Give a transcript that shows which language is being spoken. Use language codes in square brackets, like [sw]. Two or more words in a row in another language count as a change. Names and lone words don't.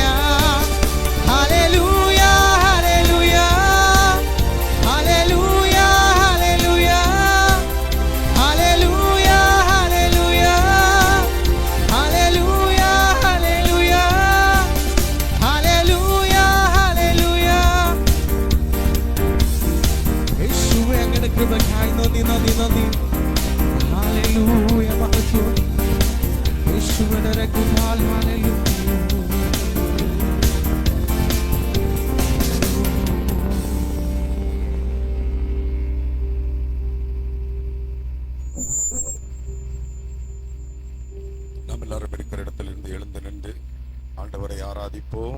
[ta] ஹல்லேலூயா, ஹல்லேலூயா, ஹல்லேலூயா, ஹல்லேலூயா, ஹல்லேலூயா, ஹல்லேலூயா, ஹல்லேலூயா, ஹல்லேலூயா, ஹல்லேலூயா, ஹல்லேலூயா. [ml] യേശുവേ അങ്ങയുടെ കൃപയ്ക്കായി നന്ദി, നന്ദി, നന്ദി. ഹല്ലേലൂയ, മഹത്വം യേശുവിന്റെ രക്തത്താൽ. ഹല്ലേലൂയ. [ta] நாம் எல்லாரும் இருக்கிற இடத்திலிருந்து எழுந்து நின்று ஆண்டவரை ஆராதிப்போம்.